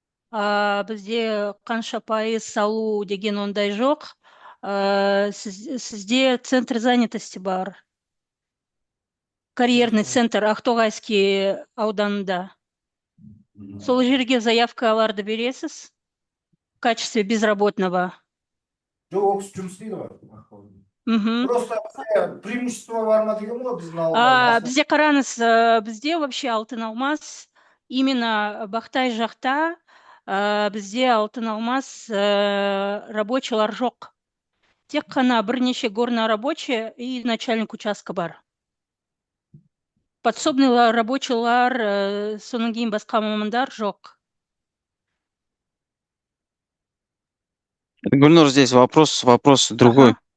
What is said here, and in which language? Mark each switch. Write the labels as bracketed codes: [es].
[kk] Бізде қанша пайыз салу деген ондай жоқ. Сізде центр занятости бар. Карьерный центр Ақтоғайский ауданында. Сол жерге заявкаларды бересіз в качестве безработного. жоқ ол кісі жұмыс істейді ғой просто преимущество бар ма деген ғой біздің ауылда Бізде қараңыз, бізде вообще алтын алмас именно Бақтай жақта бізде алтын алмас рабочылар жоқ. Тек қана бірнеше горно рабочий и начальник участка бар. Подсобный рабочылар, содан кейін басқа мамандар жоқ. [ru] Гульнур, здесь вопрос другой.